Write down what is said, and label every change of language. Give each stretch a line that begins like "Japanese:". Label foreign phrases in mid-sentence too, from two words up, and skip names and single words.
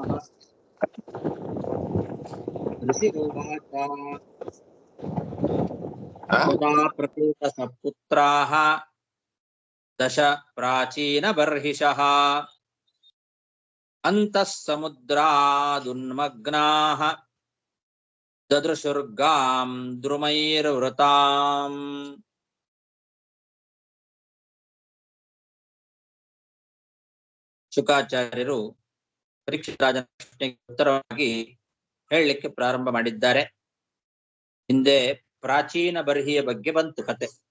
Sanskrit: ऋषिरुवाच तदा प्रतीतसपुत्राः दश प्राचीनबर्हिषः अन्तः समुद्रादुन्मग्नाः ददृशुर्गां द्रुमैर्वृताम्.
Kannada: ಶುಕಾಚಾರ್ಯರು ಪರೀಕ್ಷಿತ್ ರಾಜನ ಪ್ರಶ್ನೆಗೆ ಉತ್ತರವಾಗಿ ಹೇಳಲಿಕ್ಕೆ ಪ್ರಾರಂಭ ಮಾಡಿದ್ದಾರೆ. ಹಿಂದೆ ಪ್ರಾಚೀನ ಬರ್ಹಿಯ ಬಗ್ಗೆ ಬಂತು ಕತೆ.